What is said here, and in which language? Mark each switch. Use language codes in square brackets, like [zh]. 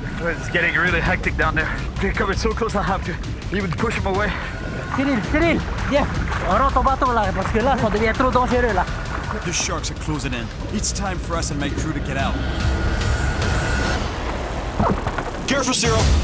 [en] It's getting really hectic down there. They're coming so close, I have to even push them away. [fr] Cyril, viens. On rentre ton bateau là, parce que là, ça devient trop dangereux là. [en] The sharks are closing in. It's time for us and my crew to get out. Careful, Cyril.